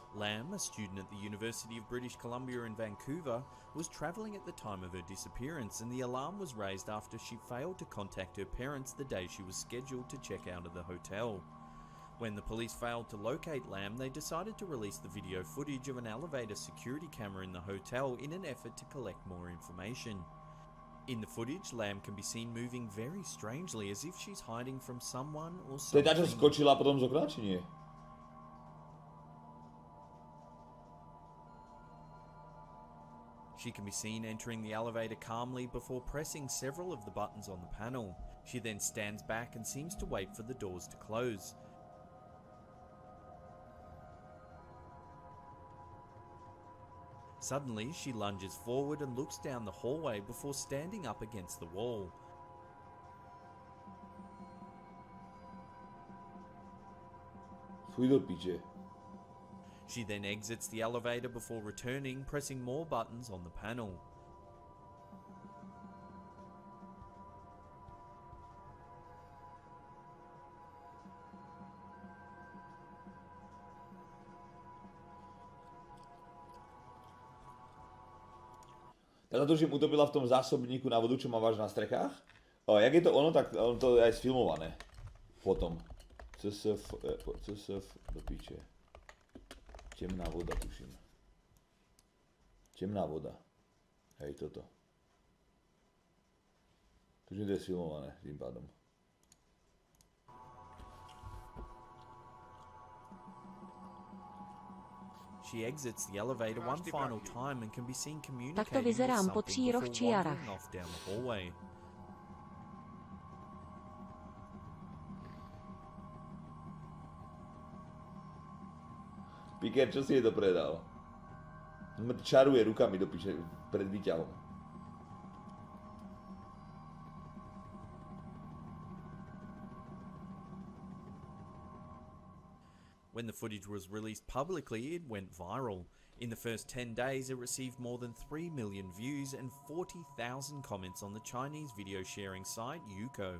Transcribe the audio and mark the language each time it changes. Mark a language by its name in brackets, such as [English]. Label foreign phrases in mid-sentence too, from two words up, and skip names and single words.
[English] Lamb, a student at the University of British Columbia in Vancouver, was travelling at the time of her disappearance, and the alarm was raised after she failed to contact her parents the day she was scheduled to check out of the hotel. When the police failed to locate Lamb, they decided to release the video footage of an elevator security camera in the hotel in an effort to collect more information. In the footage, Lamb can be seen moving very strangely, as if she's hiding from someone or [Slovak] To je tá, čo [English] something. [Slovak] skočila potom z okna, či nie? [English] She can be seen entering the elevator calmly before pressing several of the buttons on the panel. She then stands back and seems to wait for the doors to close. Suddenly, she lunges forward and looks down the hallway before standing up against the wall. [Slovak] Fuj do piče. [English] She then exits the elevator before returning, pressing more buttons on the panel. [Slovak] Tá tuším utopila v tom zásobníku na vodu, čo máš na strechách. Jak je to ono, tak ono to je aj sfilmované. Potom. CSF do piče. Temná voda, tuším. Temná voda. Hej, toto. Tuším, to je sfilmované tým pádom. [English] She exits the elevator one final time and can be seen [Slovak] Takto [English] communicating with [Slovak] vyzerám po [English] something [Slovak] tříroch [English] before [Slovak] čiarach. [English] wandering off down the hallway. [Slovak] Piker, čo si je to predal? Čaruje rukami do piče pred výťahom. [English] When the footage was released publicly, it went viral. In the first 10 days, it received more than 3 million views and 40,000 comments on the Chinese video sharing site Youko.